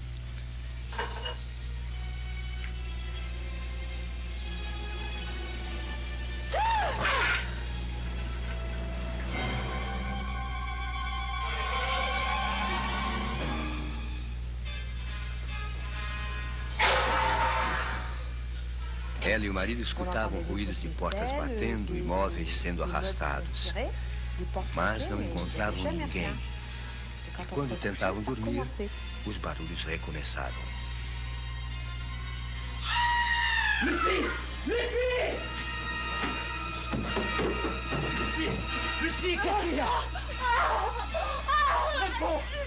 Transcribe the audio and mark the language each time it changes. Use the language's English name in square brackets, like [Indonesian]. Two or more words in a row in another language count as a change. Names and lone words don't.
[Portuguese] Ela e o marido escutavam ruídos de portas batendo e móveis sendo arrastados, mas não encontravam ninguém. E quando tentavam dormir, os barulhos recomeçaram. [French] Lucie! Lucie! Lucie! Lucie, qu'est-ce qu'il y a? Réponds!